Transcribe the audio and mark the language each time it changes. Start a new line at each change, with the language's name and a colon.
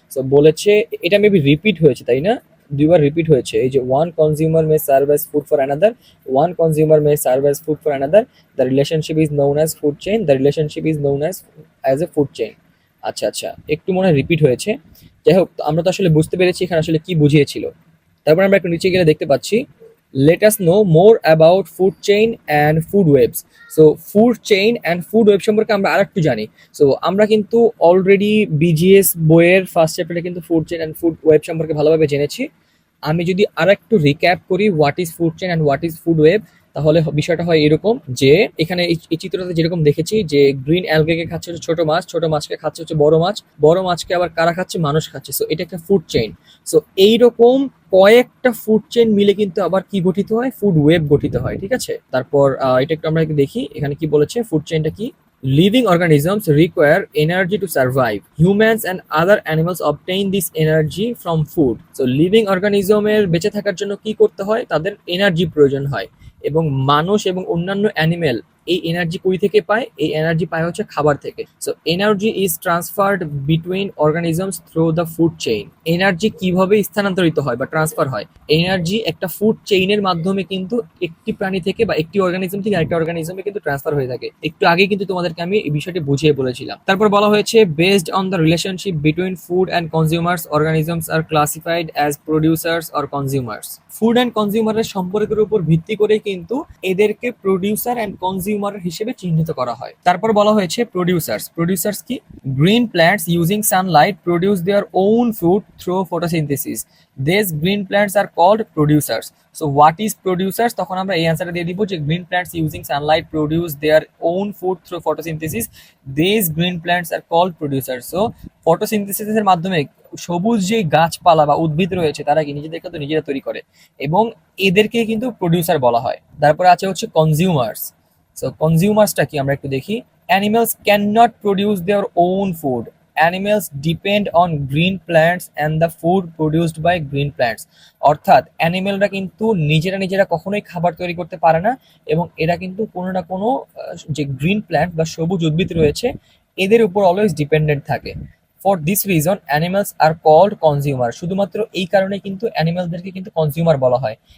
Bangla: So বলেছে এটা maybe repeat হয়েছে, তাই না? দুইবার রিপিট হয়েছে এই যে
English: One consumer may serve as food for another, one consumer may serve as food for another, the relationship is known as food chain, the relationship is known as a food chain.
Bangla: আচ্ছা আচ্ছা, একটু মনে হয় repeat হয়েছে। যাই হোক, আমরা তো আসলে বুঝতে পেরেছি এখানে আসলে কি বুঝিয়েছিল। তারপর আমরা একটু নিচে গেলে দেখতে পাচ্ছি
English: let us know more about food chain and food webs.
Bangla: So food chain and food web সম্পর্কে আমরা আরেকটু জানি। সো আমরা কিন্তু অলরেডি বিজিএস বইয়ের ফার্স্ট চ্যাপ্টারে কিন্তু food chain and food web সম্পর্কে ভালোভাবে জেনেছি। আমি যদি আরেকটু রিক্যাপ করি what is food chain and what is food web, তাহলে বিষয়টা হয় এরকম যে এখানে এই চিত্রটাতে যেরকম দেখেছি যে গ্রিন অ্যালগেকে খাচ্ছে হচ্ছে ছোট মাছ, ছোট মাছকে খাচ্ছে হচ্ছে বড় মাছ, বড় মাছকে আবার কারা খাচ্ছে, মানুষ খাচ্ছে। সো এটা একটা ফুড চেইন। সো এইরকম কয়েকটা ফুড চেইন মিলে কিন্তু আবার কি গঠিত হয়, ফুড ওয়েব গঠিত হয়, ঠিক আছে। তারপর এটা একটু আমরা একটু দেখি এখানে কি বলেছে, ফুড চেইনটা কি।
English: Living organisms require energy to survive. Humans and other animals obtain this energy from food.
Bangla: So living organism এর বেঁচে থাকার জন্য কি করতে হয়, তাদের এনার্জি প্রয়োজন হয়, এবং মানুষ এবং অন্যান্য অ্যানিমেল এই এনার্জি কই থেকে পায়, এই এনার্জি পায় হচ্ছে খাবার থেকে।
English: So energy is transferred between organisms through the food chain.
Bangla: Energy কিভাবে স্থানান্তরিত হয় বা ট্রান্সফার হয়, এনার্জি একটা ফুড চেইনের মাধ্যমে কিন্তু একটি প্রাণী থেকে বা একটি অর্গানিজম থেকে আরেকটা অর্গানিজমে কিন্তু ট্রান্সফার হয়ে থাকে। একটু আগে কিন্তু তোমাদেরকে আমি এই বিষয়টি বুঝিয়ে বলেছিলাম। তারপর বলা হয়েছে
English: Based on the relationship between food and consumers organisms are classified as producers or consumers.
Bangla: Food and কনজিউমারের সম্পর্কের উপর ভিত্তি করে কিন্তু এদেরকে প্রোডিউসার অ্যান্ড কনজিউমার হিসেবে চিহ্নিত করা হয়। তারপর বলা হয়েছে
English: Producers. Producers কি, green plants using sunlight produce their own food through photosynthesis. These green plants are called producers. So what is producers?
Bangla: তখন আমরা এই অ্যান্সারটা দিয়ে দিব যে
English: green plants using sunlight produce their own food through photosynthesis. These green plants are called producers.
Bangla: So photosynthesis এর মাধ্যমে সবুজ যে গাছপালা বা উদ্ভিদ রয়েছে তারা কি নিজেদের খাদ্য নিজেরা তৈরি করে, এবং এদেরকে কিন্তু প্রোডিউসার বলা হয়। তারপরে আছে হচ্ছে কনজিউমার্স। সো কনজিউমার্সটা কি আমরা একটু দেখি।
English: Animals can not produce their own food. Animals depend on green plants and the food produced by green plants.
Bangla: অর্থাৎ অ্যানিমেলরা কিন্তু নিজেরা কখনোই খাবার তৈরি করতে পারে না, এবং এরা কিন্তু কোনো না কোনো যে গ্রিন প্ল্যান্ট বা সবুজ উদ্ভিদ রয়েছে এদের উপর অলওয়েজ ডিপেন্ডেন্ট থাকে।
English: For this reason animals are called consumer.
Bangla: শুধুমাত্র এই কারণে কিন্তু অ্যানিমালদেরকে কিন্তু কনজিউমার বলা হয়।